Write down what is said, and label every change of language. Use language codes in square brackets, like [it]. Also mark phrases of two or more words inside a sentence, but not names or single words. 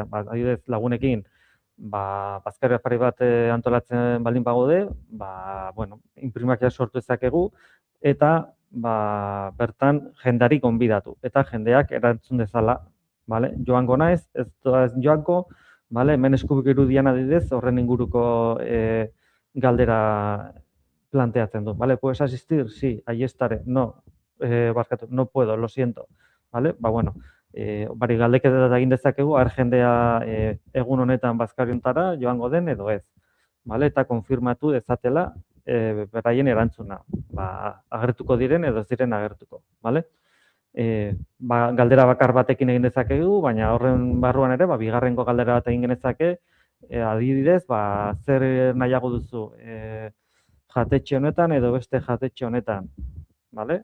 [eu] Ba, adibidez lagunekin, ba, bazkari afari bat antolatzen baldin bagaude, ba, bueno, inprimakia sortu ezakegu eta ba, bertan jendari konbidatu eta jendeak erantzun dezala, vale? Joango naiz, ez joango, vale? Hemen eskubik irudian adibidez horren inguruko galdera planteatzen du, vale? [es] ¿Puedes asistir? Sí, ahí estaré. No. Barkatu, no puedo, lo siento, vale? [eu] Ba, bueno, bari galdeketa egin dezakegu, jendea egun honetan bazkari hontara joango den edo ez, vale? Eta konfirmatu dezatela beraien erantzuna, ba, agertuko diren edo ez diren agertuko, vale? Ba, galdera bakar batekin egin dezakegu, baina horren barruan ere, ba, bigarrengo galdera bat egin genezake, adibidez, ba, zer nahiago duzu, jatetxe honetan edo beste jatetxe honetan, vale?